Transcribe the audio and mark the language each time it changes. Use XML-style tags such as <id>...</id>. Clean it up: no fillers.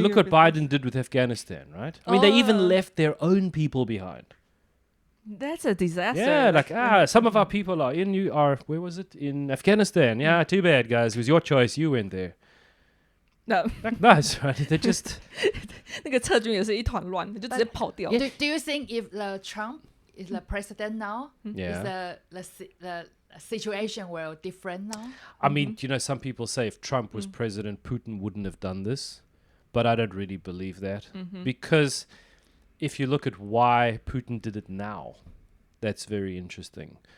<en>Look what Biden did with Afghanistan, right? I mean, they even left their own people behind. That's a disaster. Yeah, like, some of our people are where was it? In Afghanistan. Yeah, too bad, guys. It was your choice. You went there. No. Like, nice, right? They just...</en> <zh>那个撤军也是一团乱，就直接跑掉。</zh> <en>Do you think if the Trump is the president now, is the situation will different now? I mean, some people say if Trump was president, Putin wouldn't have done this. But I don't really believe that. Because if you look at why Putin did it now, that's very interesting.</en>